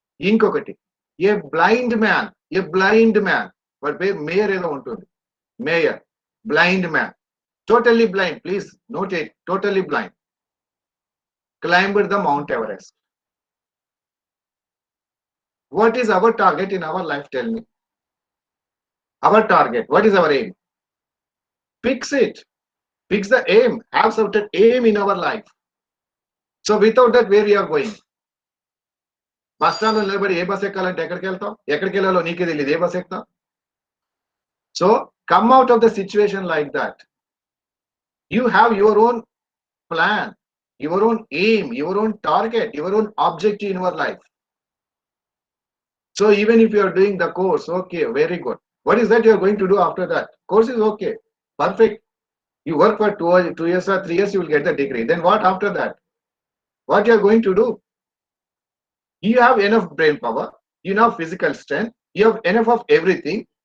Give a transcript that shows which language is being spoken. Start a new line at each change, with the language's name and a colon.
Telugu: ఇంకొకటి,
English: a blind man,
Telugu: వాడి పేరు మేయర్ ఏదో ఉంటుంది,
English: Meyer, blind man, totally blind, please note it, totally blind, climbed the mount Everest. What is our target in our life? Tell me. Our target. What is our aim? Fix it. Fix the aim. Have certain aim in our life. So without that, where we are going?
Telugu: Bus stand లో నిలబడి ఏ bus ఎక్కాలంటే ఎక్కడికి వెళ్తాం, ఎక్కడికి వెళ్ళాలో నీకే తెలియదు, ఏ bus ఎక్కుతాం.
English: So come out of the situation like that. You have your own plan, your own aim, your own target, your own objective in your life. So even if you are doing the course, okay, very good. What is that you are going to do after that? Course is okay, perfect. You work for 2 years or 3 years, you will get the degree. Then what after that? What you are going to do? You have enough brain power, you have physical strength, you have enough of everything.